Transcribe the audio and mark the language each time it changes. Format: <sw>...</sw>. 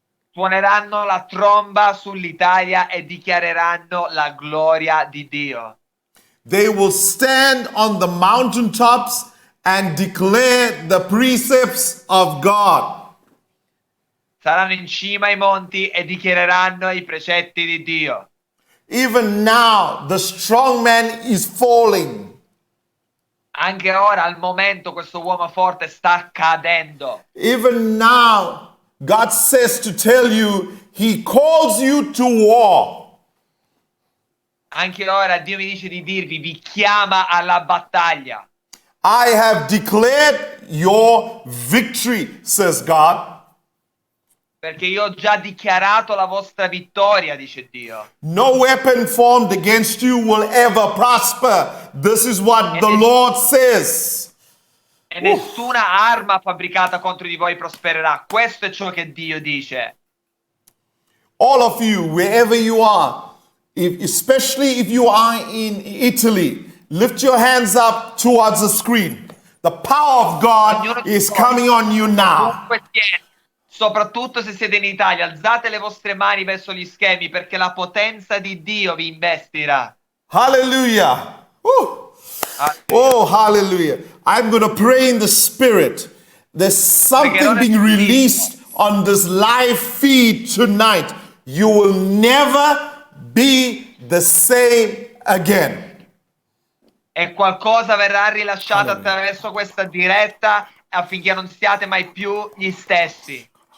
<it>Suoneranno la tromba sull'Italia e dichiareranno la gloria di Dio.</it> <en>They will stand on the mountaintops and declare the precepts of God.</en> <it>Saranno in cima ai monti e dichiareranno i precetti di Dio.</it> <en>Even now, the strong man is falling.</en> <it>Anche ora, al momento, questo uomo forte sta cadendo.</it> <en>Even now, God says to tell you, He calls you to war.</en> <it>Anche ora Dio mi dice di dirvi, vi chiama alla battaglia.</it> <en>I have declared your victory, says God.</en> <it>Perché io ho già dichiarato la vostra vittoria, dice Dio.</it> <en>No weapon formed against you will ever prosper. This is what the Lord says.</en> <it>E nessuna arma fabbricata contro di voi prospererà. Questo è ciò che Dio dice.</it> <en>All of you, wherever you are, especially if you are in Italy, lift your hands up towards the screen. The power of God is coming on you now.</en> <it>Comunque siete, soprattutto se siete in Italia, alzate le vostre mani verso gli schermi perché la potenza di Dio vi investirà.</it> <en>Hallelujah. Oh, hallelujah. I'm going to pray in the spirit. There's something being released on this live feed tonight. You will never be the same again.</en> <it>E qualcosa verrà rilasciato attraverso questa diretta affinché non siate mai più gli stessi.</it>